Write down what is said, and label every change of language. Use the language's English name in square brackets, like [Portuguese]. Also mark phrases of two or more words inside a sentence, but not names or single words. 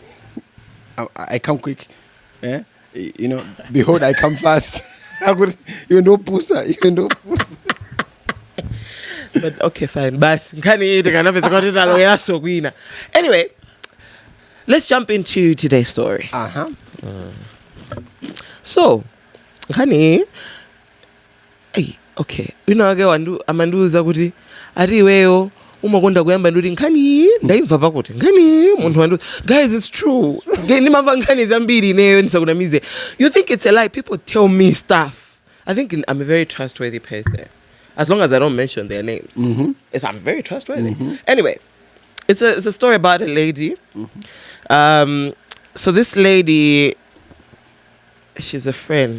[English] I come quick. Behold, I come fast. You know, pussa. But okay, fine. Anyway, let's jump into today's story. So, okay. [Nyanja] Amanduza kuti ariweyo umakonda kuyamba ndoti nkhani ndaimva pakuti nkhani munthu wandu. [English] Guys, it's true. [Nyanja] Ndimamva nkhani zambiri ineyo ndisakunamize. [English] You think it's a lie? People tell me stuff. I think I'm a very trustworthy person. As long as I don't mention their names. I'm very trustworthy. Anyway, it's a story about a lady. So this lady, she's a friend.